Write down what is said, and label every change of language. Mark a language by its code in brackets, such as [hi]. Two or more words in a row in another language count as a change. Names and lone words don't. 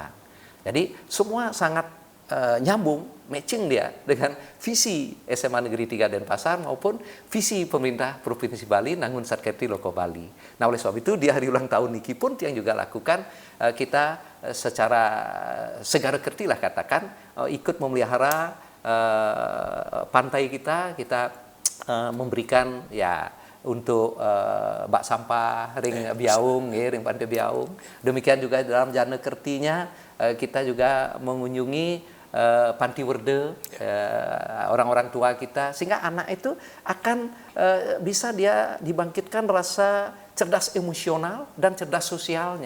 [id] Jadi semua sangat nyambung, matching dia dengan visi SMA Negeri 3 Denpasar maupun visi pemerintah Provinsi Bali Nangun Satkerti Loko Bali. Nah, oleh sebab itu di hari ulang tahun niki pun yang juga lakukan kita secara segara kerti lah katakan ikut memelihara pantai kita memberikan ya untuk bak sampah [ban] ring biaung, ring pantai biaung. [id] Demikian juga dalam jana kertinya kita juga mengunjungi panti werde orang-orang tua kita, sehingga anak itu akan bisa dia dibangkitkan rasa cerdas emosional dan cerdas sosialnya.